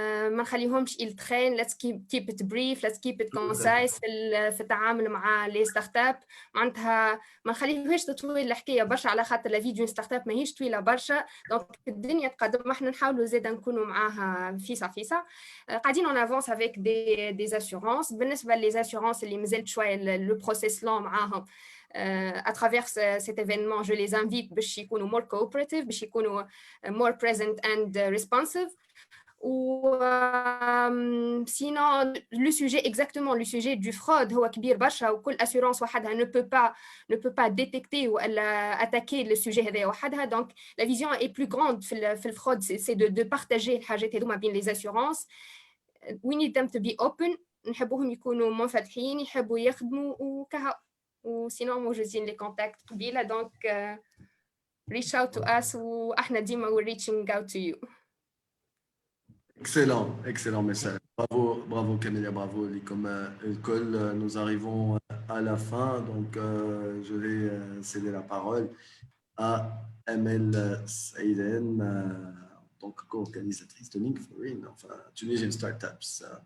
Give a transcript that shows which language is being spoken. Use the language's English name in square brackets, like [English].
[Arabic] ما نخليهمش يلتخين. [English] Let's keep it brief. Let's keep it concise [Arabic] في التعامل مع لي ستارت اب. معناتها ما نخليوهاش تطويل الحكاية برشا على خاطر لا فيديو ستارت اب ماهيش طويلة برشا. دونك الدنيا تقدم. احنا نحاولوا زادا نكونوا معاها فيسا. قاعدين [French] on avance avec des assurances. [Arabic] بالنسبة لي assurances اللي مازالت شوية [French] le process long [Arabic] معاهم. [French] À travers cet événement, je les invite [Arabic] باش يكونوا [English] more cooperative, [French] باش يكونوا [English] more present and responsive. [French] Ou sinon le sujet exactement le sujet du fraude [Arabic] هو كبير برشا وكل [French] assurance وحدها ne peut pas détecter ou attaquer le sujet [Arabic] هذا وحدها. [French] Donc la vision est plus grande في الفرود, c'est de partager [Arabic] الحاجات هذوما بين [French] les assurances. [English] We need them to be open. [Arabic] نحبوهم يكونوا منفتحين يحبوا يخدموا وكها. وسينو موجودين لي كونتاكت قبيله. [English] دونك reach out to us [Arabic] واحنا ديما [English] we're reaching out to you. Excellent message. [French] Bravo Camélia, bravo comme [Arabic] الكل. [French] Nous arrivons à la fin, donc je vais céder la parole à Emel Saïden, donc co-organisatrice de Link4In, enfin Tunisian Startups.